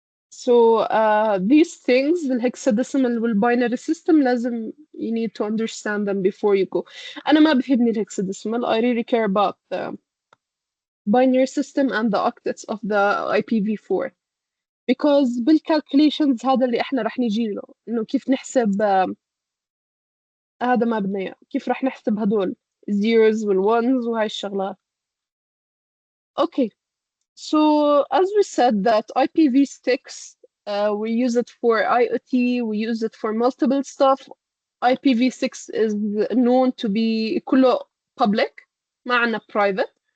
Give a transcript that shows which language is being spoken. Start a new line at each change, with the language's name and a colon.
English: So these things the hexadecimal والbinary system
Arabic: لازم
English: you need to understand them before you go.
Arabic: أنا ما بفيدني الهكساديسيمال.
English: I really care about the binary system and the octets of the IPv4 because
Arabic: بالcalculations هذا اللي احنا رح نجي له إنه كيف نحسب هذا ما بدنا إياه، كيف رح نحسب هدول zeros والones وهاي الشغلات.
English: Okay. So as we said that IPv6 we use it for IoT, we use it for multiple stuff. IPv6 is known to be
Arabic: كله
English: public
Arabic: ما عنا
English: private.